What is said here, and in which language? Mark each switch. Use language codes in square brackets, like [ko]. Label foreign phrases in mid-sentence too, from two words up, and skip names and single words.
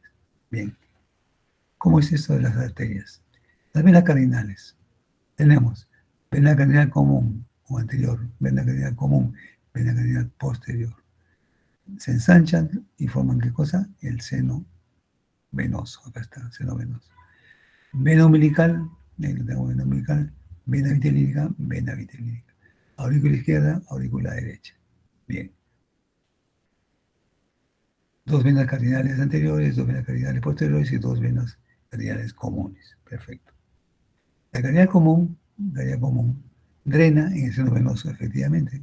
[es] Bien, ¿cómo es esto de las arterias? Las venas cardinales. Tenemos vena cardinal común o anterior, vena cardinal común, vena cardinal posterior. Se ensanchan y forman ¿qué cosa? El seno venoso. Acá está, seno venoso. Vena umbilical, vena umbilical, vena vitelínica, vena vitelínica. Aurícula izquierda, aurícula derecha. Bien. 2 venas cardinales anteriores, 2 venas cardinales posteriores y 2 venas cardinales comunes. Perfecto. La cardinal común, drena en el seno venoso, efectivamente.